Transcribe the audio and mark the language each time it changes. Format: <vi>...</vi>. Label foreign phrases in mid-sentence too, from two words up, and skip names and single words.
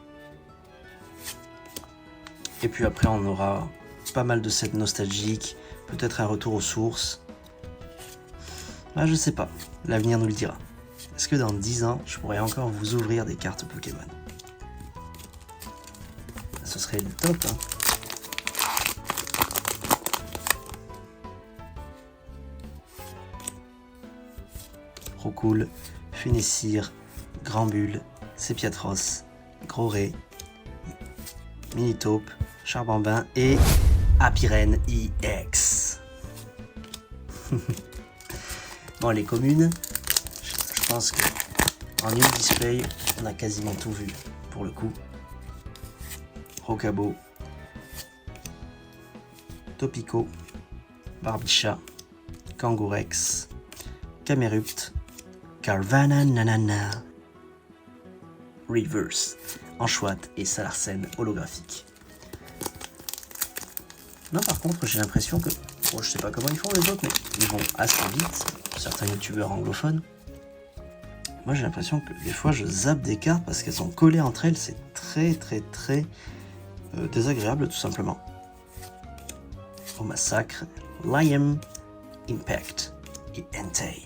<fr>Et puis après on aura pas mal de sets nostalgiques, peut-être un retour aux sources. Ah, je sais pas, l'avenir nous le dira. Est-ce que dans 10 ans, je pourrais encore vous ouvrir des cartes Pokémon? Ce serait le top, hein. Rocool, Funessir, Granbulle, Sépiatros, Groré, Minitaupe, Charbambin et Apirène EX. Bon, les communes, je pense que en</fr> <en>new display,</en> <fr>on a quasiment tout vu pour le coup. Rocabo, Topico, Barbicha, Kangourex, Camerupt, Carvanha Nanana, Reverse, Anchoite et Salarsen holographique. Non, par contre, j'ai l'impression que, bon, je sais pas comment ils font les autres, mais ils vont assez vite, certains youtubeurs anglophones. Moi, j'ai l'impression que des fois, je zappe des cartes parce qu'elles sont collées entre elles, c'est très désagréable, tout simplement. Au massacre, Liam, Impact et Entei.</fr>